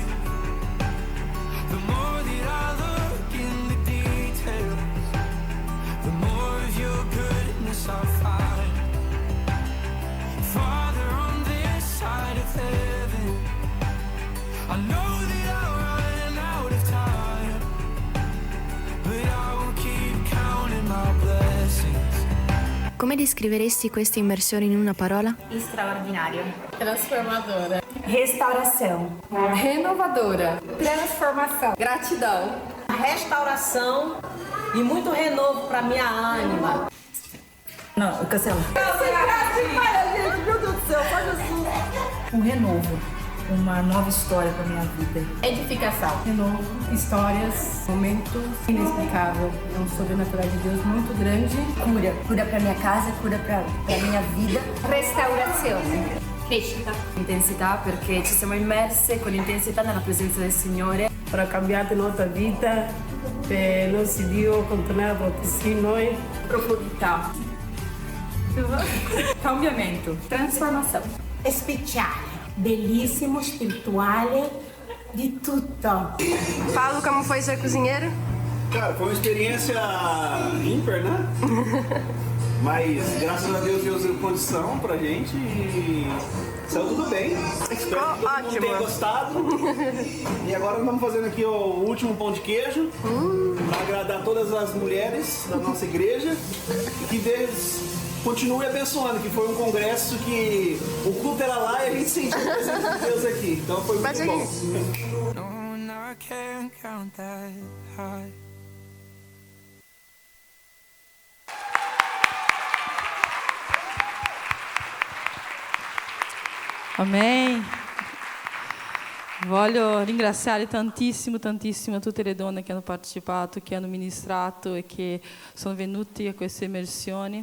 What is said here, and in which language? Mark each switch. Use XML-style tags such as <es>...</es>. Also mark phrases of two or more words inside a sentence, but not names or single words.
<en>The more that I look in the details, the more of your goodness I find. Father, on this side of heaven, I know that I'll run out of time, but I will keep counting my blessings.</en> <it>Come descreveresti questa immersione in una parola?</it> <pt>Extraordinário. Transformadora. Restauração. Renovadora. Transformação. Gratidão. Restauração e muito renovo para minha ânima. Não, cancela. Gente, meu Deus do céu, só Jesus. Um renovo, uma nova história para minha vida. Edificação. Renovo. Histórias. Momentos inexplicável. É um sobrenatural de Deus muito grande. Cura, cura para minha casa, cura para minha vida.</pt> <it>Restaurazione. Crescita. Intensità, perché ci siamo immerse con intensità nella presenza del Signore.</it> <pt>Para cambiar a nossa vida, per nosso Dio continuare a proteger noi.</pt> <it>Profondità. Cambiamento.</it> <pt>Transformação.</pt> <it>Speciale, bellissimo, spirituale, di tutto.</it> <pt>Paulo, como foi ser cozinheiro? Cara, foi uma experiência ímpar, né? Mas graças a Deus deu condição pra gente e saiu tudo bem. Espero que todo mundo tenha gostado. E agora nós estamos fazendo aqui o último pão de queijo para agradar todas as mulheres da nossa igreja e que Deus continue abençoando, que foi um congresso que o culto era lá e a gente sentiu a presença de Deus aqui. Então foi muito bom. Amen.</pt> <it>Voglio ringraziare tantissimo, tantissimo tutte le donne che hanno partecipato, che hanno ministrato e che sono venuti a queste immersioni.</it>